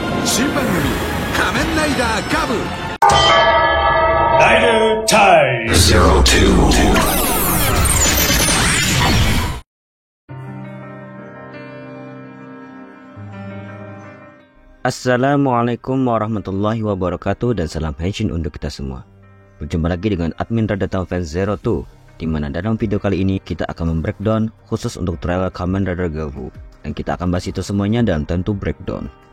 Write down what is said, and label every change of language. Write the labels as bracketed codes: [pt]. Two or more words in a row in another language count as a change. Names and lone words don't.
[ja] 新番組仮面ライダーガブライダータイム02。 [ar] السلام عليكم ورحمة الله وبركاته [id] dan salam henshin untuk kita semua. Berjumpa lagi dengan admin Radata Fans 02, di mana dalam video kali ini kita akan membreakdown khusus untuk trailer Kamen Rider Gafu, dan kita akan bahas itu semuanya dalam tentu breakdown.